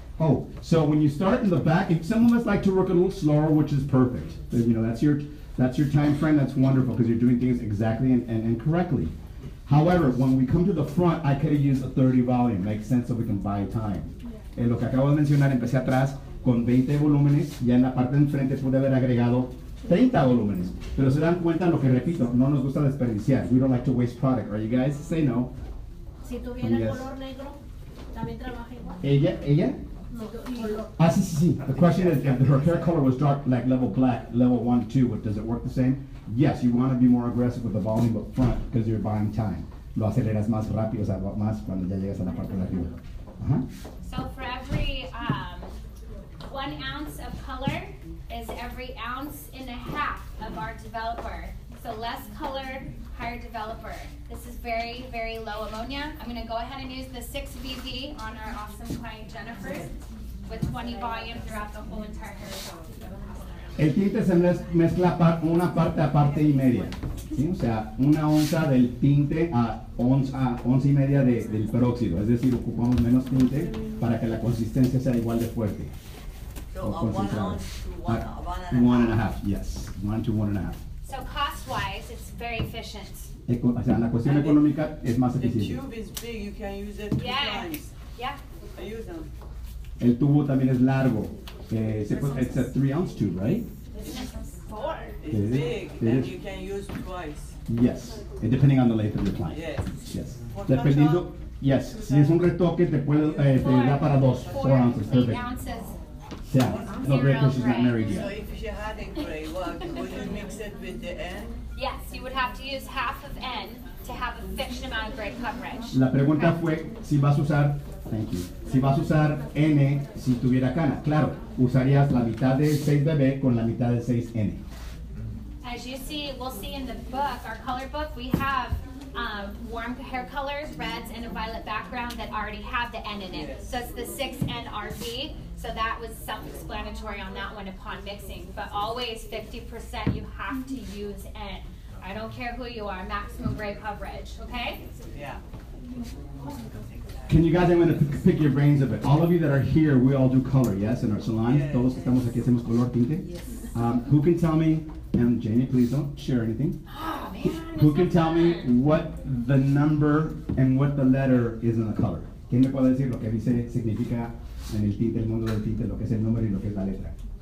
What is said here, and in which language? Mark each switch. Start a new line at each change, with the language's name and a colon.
English: Oh, so when you start in the back, if some of us like to work a little slower, which is perfect. You know, that's your time frame, that's wonderful because you're doing things exactly and correctly. However, when we come to the front, I could have used a 30 volume. Makes sense so we can buy time.
Spanish: Lo que acabo de mencionar, empecé atrás con 20 volúmenes, ya en la parte de enfrente pude haber agregado 30 volúmenes. Pero se dan cuenta lo que repito, no nos gusta desperdiciar.
English: We don't like to waste product, right? You guys say no.
Spanish: Si tuviera color negro, también trabaja igual. Ella? No, color. Sí.
English: The question is, if her hair color was dark, like level black, level 1, 2, does it work the same? Yes, you want to be more aggressive with the volume up front because you're buying time.
Spanish: Lo aceleras más rápido, o sea, más cuando ya llegas a la parte de arriba.
English: So for every 1 ounce of color is every 1.5 ounces of our developer. So less color, higher developer. This is very, very low ammonia. I'm going to go ahead and use the 6VV on our awesome client Jennifer with 20 volume throughout the whole entire hair.
Spanish: El tinte se mezcla una parte a parte y media, ¿sí? O sea, 1 onza del tinte a onza y media del peróxido, es decir, ocupamos menos tinte para que la consistencia sea igual de fuerte.
English: So 1 ounce to 1.5. 1.5, yes, 1 to 1.5. So cost-wise, it's very efficient.
Spanish: O sea, la cuestión económica es más eficiente.
English: The tube is big, you can use it 3 times. Yeah. I use them.
Spanish: El tubo también es largo.
English: It's a 3 ounce tube, right? It's 4. It's big, and you can use twice. Yes, depending on the length of your client. Yes.
Spanish: Dependiendo, yes, si es un retoque te da para 4 ounces,
English: 8 perfect. ounces. Yeah, no gray because she's not married So yet. if you had a gray, would you mix it with the N? Yes, you would have to use half of N to have a fixed amount of gray coverage.
Spanish: La pregunta fue si vas a usar,
English: thank you,
Spanish: si vas a usar N si tuviera cana. Claro, usarías la mitad del 6BB con la mitad del 6N.
English: As you see, we'll see in the book, our color book, we have warm hair colors, reds, and a violet background that already have the N in it. So it's the 6NRV. So that was self-explanatory on that one upon mixing. But always 50% you have to use N. I don't care who you are, maximum gray coverage, okay? Yeah. Can you guys, I'm going to pick your brains a bit. All of you that are here, we all do color, yes, in our salon. Yes.
Spanish: Todos que estamos aquí hacemos color tinte.
English: Yes. Who can tell me, and Jamie, please don't share anything. Oh, man. Who can tell me what the number and what the letter is in the color?
Spanish: ¿Quién me puede decir lo que dice significa en el tinte, el mundo del tinte, lo que es el número y lo que es la letra?